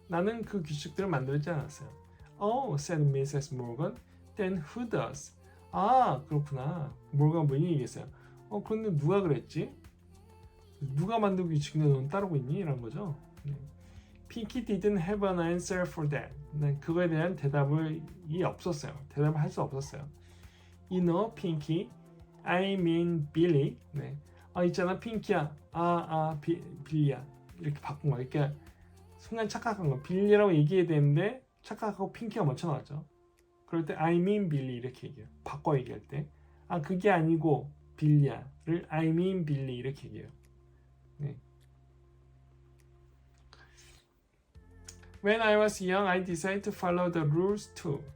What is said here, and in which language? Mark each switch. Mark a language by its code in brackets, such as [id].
[ko] 나는 그 규칙들을 만들지 않았어요. [en] Oh, said Mrs. Morgan. Then who does? [ko] 아, 그렇구나. 모건 부인이 얘기했어요. 그런데 누가 그랬지? 누가 만들고 규칙인데 넌 따르고 있니? 이런 거죠. [en] Pinky didn't have an answer for that. [ko] 그거에 대한 대답이 없었어요. 대답을 할 수 없었어요. [en] You know, Pinky, I mean Billy. [ko] 네. 있잖아, 핑키야. 빌리야. 이렇게 바꾼 거야. 그러니까 순간 착각한 거. 빌리라고 얘기해야 되는데 착각하고 핑키가 먼저 나왔죠. 그럴 때 [en] I mean Billy [ko] 이렇게 얘기해요. 바꿔 얘기할 때. 그게 아니고 빌리야를 I mean Billy 이렇게 얘기해요. 네. [en] When I was young, I decided to follow the rules too.